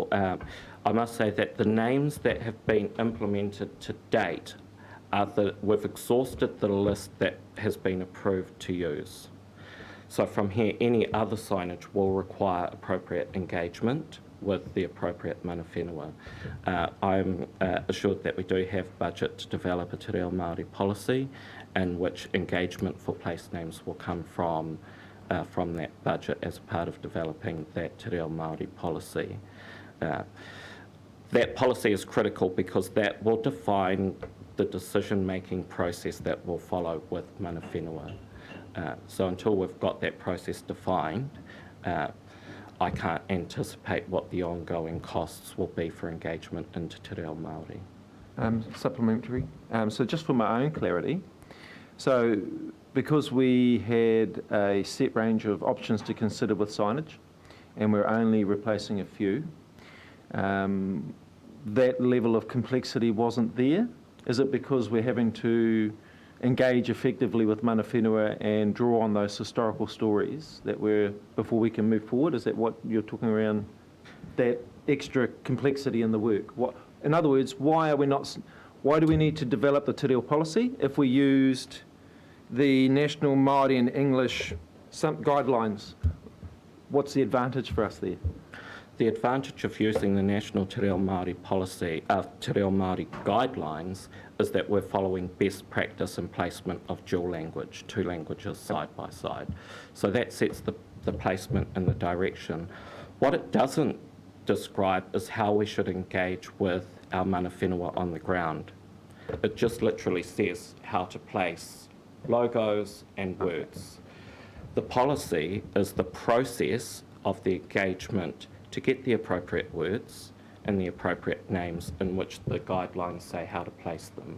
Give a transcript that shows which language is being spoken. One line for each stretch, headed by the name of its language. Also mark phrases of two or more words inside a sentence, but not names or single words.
English: I must say that the names that have been implemented to date are we've exhausted the list that has been approved to use. So from here, any other signage will require appropriate engagement with the appropriate
Māori: mana whenua.
English: I'm assured that we do have budget to develop a
Māori: Te Reo Māori
English: policy in which engagement for place names will come from that budget as part of developing that
Māori: Te Reo Māori
English: policy. That policy is critical because that will define the decision-making process that will follow with
Māori: mana whenua.
English: So until we've got that process defined, I can't anticipate what the ongoing costs will be for engagement into
Māori: Te Reo Māori.
English: Supplementary. So just for my own clarity, so because we had a set range of options to consider with signage, and we're only replacing a few, that level of complexity wasn't there? Is it because we're having to engage effectively with
Māori: mana whenua
English: and draw on those historical stories that before we can move forward? Is that what you're talking around, that extra complexity in the work? In other words, why do we need to develop the
Māori: Te Reo
English: policy if we used the National Māori and English guidelines? What's the advantage for us there? The advantage of using the National
Māori: Te Reo Māori
English: policy,
Māori: Te Reo Māori
English: guidelines, is that we're following best practice in placement of dual language, 2 languages side by side. So that sets the placement and the direction. What it doesn't describe is how we should engage with our
Māori: mana whenua
English: on the ground. It just literally says how to place logos and words. The policy is the process of the engagement to get the appropriate words and the appropriate names in which the guidelines say how to place them.